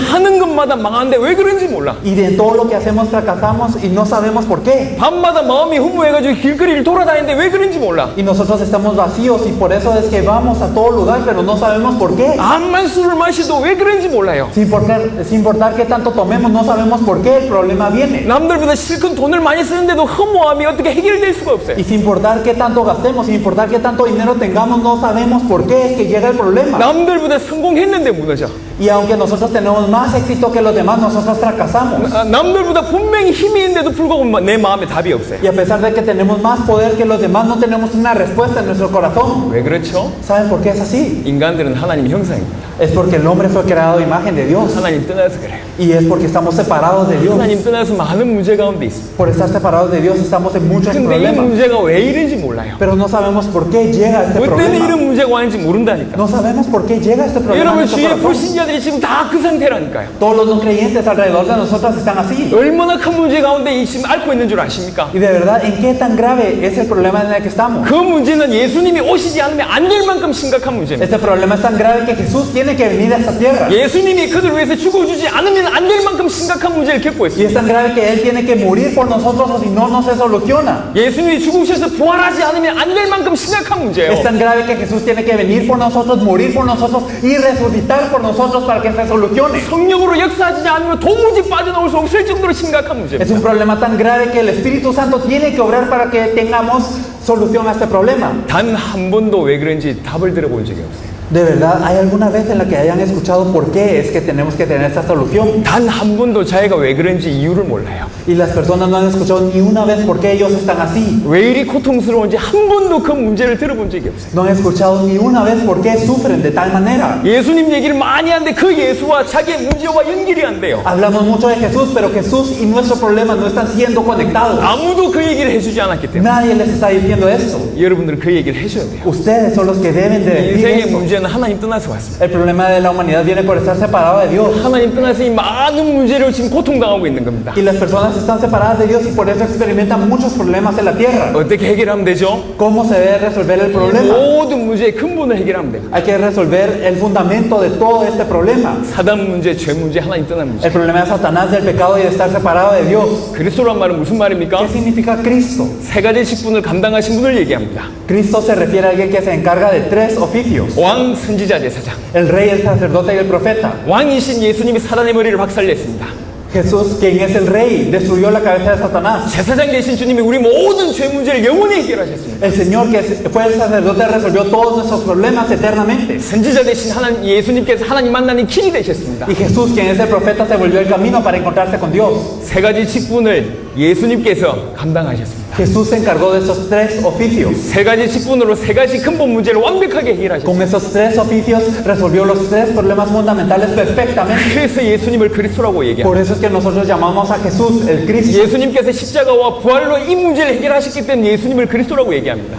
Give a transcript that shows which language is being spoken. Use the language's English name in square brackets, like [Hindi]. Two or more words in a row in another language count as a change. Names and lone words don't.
[Korean] 하는 것마다 망하는데 왜 그런지 몰라. [Spanish] Y de todo lo que hacemos fracasamos y no sabemos por qué. [Korean] 밤마다 마음이 허무해가지고 길거리를 돌아다니는데 왜 그런지 몰라. [Spanish] Y nosotros estamos vacíos y por eso es que vamos a todo lugar, pero no sabemos por qué. [Korean] 암만 술을 마셔도 왜 그런지 몰라요. [Spanish] Sin importar qué tanto tomemos, no sabemos por qué el problema viene. [Korean] 남들보다 실컷 돈을 많이 쓰는데도 허무함이 어떻게 해결될 수가 없어요. [Spanish] Y sin importar qué tanto gastemos, sin importar qué tanto dinero tengamos, no sabemos por qué es que llega el problema. [Korean] 남들보다 성공했는데 무너져. [Spanish] Y aunque nosotros tenemos más éxito que los demás, nosotros fracasamos. [Korean] 남들보다 분명히 힘이 있는데도 불구하고 내 마음에 답이 없어요. [Spanish] Y a pesar de que tenemos más poder que los demás, no tenemos una respuesta en nuestro corazón. [Korean] 왜 그렇죠? [Spanish] ¿Saben por qué es así? [Korean] 인간들은 하나님 형상입니다. [Spanish] Es porque el hombre fue creado a imagen de Dios. [Korean] 하나님 떠나서 그래요. [Spanish] Y es porque estamos separados de Dios. [Korean] 하나님 떠나서 많은 문제 가운데 있습니다. [Spanish] Por estar separados de Dios estamos en muchos [Korean] 근데 이 [Spanish] problemas. [Korean] 문제가 왜 이런지 몰라요. [Spanish] Pero no sabemos por qué llega este [Korean] 뭐 때문에 이런 [Spanish] problema. [Korean] 문제가 왔는지 모른다니까. [Spanish] No sabemos por qué llega este problema en [Korean] 여러분 [Spanish] nuestro [Korean] 주위의 [Spanish] corazón. [Korean] 불신자들이 지금 다 그 상태라니까요. [Spanish] Todos los no creyentes alrededor de nosotros están así. [Korean] 얼마나 큰 문제 가운데 지금 앓고 있는 줄 아십니까? [Spanish] Y de verdad, ¿en qué tan grave es el problema en el que estamos? [Korean] 그 문제는 예수님이 오시지 않으면 안 될 만큼 심각한 문제입니다. [Spanish] Este problema es tan grave que Jesús tiene que venir a esta tierra. [Korean] 예수님이 그들 위해서 죽어주지 않으면 안 될 만큼 심각한 문제를 겪고 [Spanish] Y [Korean] 있습니다. [Spanish] es tan grave que Él tiene que morir por nosotros o si no, no se soluciona. [Korean] 예수님이 죽으셔서 부활하지 않으면 안 될 만큼 심각한 문제예요. [Spanish] Es tan grave que Jesús tiene que venir por nosotros, morir por nosotros y resucitar por nosotros para que se solucione. [Korean] 성령으로 역사하지 않으면 도무지 빠져나올 수 없을 정도로 심각한 [Spanish] Es [Korean] 문제입니다. [Spanish] un problema tan grave que el Espíritu Santo tiene que obrar para que tengamos solución a este problema. [Korean] 단 한 번도 왜 그런지 답을 들어본 적이 없어요. [Spanish] De verdad, ¿hay alguna vez en la que hayan escuchado por qué es que tenemos que tener esta solución? [Korean] 단 한 번도 자기가 왜 그런지 이유를 몰라요. [Spanish] Y las personas no han escuchado ni una vez por qué ellos están así. [Korean] 왜 이리 고통스러운지 한 번도 그 문제를 들어본 적이 없어요. [Spanish] No han escuchado ni una vez por qué sufren de tal manera. [Korean] 예수님 얘기를 많이 하는데 그 예수와 자기의 문제와 연결이 안 돼요. [Spanish] Hablamos mucho de Jesús, pero Jesús y nuestro problema no están siendo conectados. [Korean] 아무도 그 얘기를 해주지 않았기 때문에 [Spanish] Nadie les está diciendo esto. [Korean] 여러분들은 그 얘기를 해줘야 돼요. [Spanish] Ustedes son los que deben de decir [Korean] 인생의 [Spanish] esto. [Korean] 문제는 문제는 하나님 떠나서 왔습니다. [Spanish] El problema de la humanidad viene por estar separado de Dios. [Korean] 하나님 떠나서 이 많은 문제를 지금 고통당하고 있는 겁니다. [Spanish] Y las personas están separadas de Dios y por eso experimentan muchos problemas en la tierra. [Korean] 어떻게 해결하면 되죠? [Spanish] ¿Cómo se debe resolver el problema? [Korean] 모든 문제의 근본을 해결하면 됩니다. [Spanish] Hay que resolver el fundamento de todo este problema. [Korean] 사단 문제, 죄 문제, 하나님 떠난 문제. [Spanish] El problema de Satanás, del pecado y de estar separado de Dios. [Korean] 그리스도란 말은 무슨 말입니까? [Spanish] ¿Qué significa Cristo? [Korean] 세 가지 직분을 감당하신 분을 얘기합니다. [Spanish] Cristo se refiere a alguien que se encarga de 3 oficios. [Korean] 왕, 선지자, 제사장. [Spanish] El rey, el sacerdote y el profeta. [Korean] 왕이신 예수님이 사단의 머리를 박살냈습니다. [Spanish] Jesús, quien es el rey, destruyó la cabeza de Satanás. [Korean] 제사장 되신 주님이 우리 모든 죄 문제를 영원히 해결하셨습니다. [Spanish] El Señor, que fue el sacerdote, resolvió todos nuestros problemas eternamente. [Korean] 선지자 되신 하나님 예수님께서 하나님 만나는 길이 되셨습니다. [Spanish] Y Jesús, quien es el profeta, se volvió el camino para encontrarse con Dios. [Korean] 세 가지 직분을 예수님께서 감당하셨습니다. [Spanish] Jesús se encargó de esos 3 oficios. [Korean] 세 가지 직분으로 세 가지 근본 문제를 완벽하게 해결하셨습니다. [Spanish] Con esos 3 oficios resolvió los 3 problemas fundamentales perfectamente. [Korean] 그래서 예수님을 그리스도라고 얘기합니다. [Spanish] Por eso es que nosotros llamamos a Jesús el Cristo. [Korean] 예수님께서 십자가와 부활로 이 문제를 해결하셨기 때문에 예수님을 그리스도라고 얘기합니다.